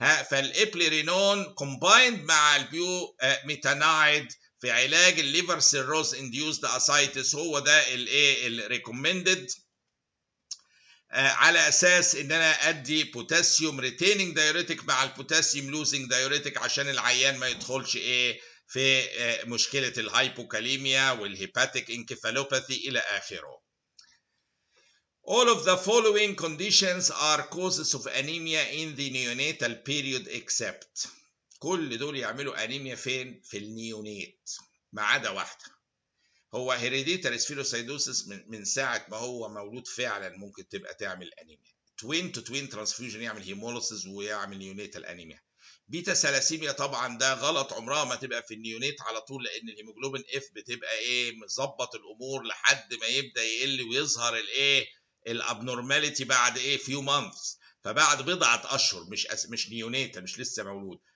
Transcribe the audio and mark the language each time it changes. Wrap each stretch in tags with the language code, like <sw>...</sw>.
<ar>فالابليرينون كومبايند مع البيو ميتانايد في علاج الليفر سيروز انديوزد اسايتس هو ده الايه الريكومندد. على اساس ان انا ادي بوتاسيوم ريتيننج دايوريتك مع البوتاسيوم لوزنج دايوريتك عشان العيان ما يدخلش في مشكله الهايبوكاليميا والهيباتيك انكفالوباثي الى اخره.</ar> <en>All of the following conditions are causes of anemia in the neonatal period except.</en> <ar>كل دول يعملوا انيميا فين؟ في النيونيت ما عدا واحده. هو هيريديتاري سفيروسايدوسيس من ساعه ما هو مولود فعلا ممكن تبقى تعمل انيميا. توين تو توين ترانسفيوجن يعمل هيموليسيس ويعمل نيونيتال انيميا. بيتا ثلاسيميا طبعا ده غلط، عمرها ما تبقى في النيونيت على طول، لان الهيموجلوبين اف بتبقى مظبط الامور لحد ما يبدا يقل ويظهر الابنورماليتي بعد فيو مانثس، فبعد بضعه اشهر، مش نيونيتا، مش لسه مولود.</ar>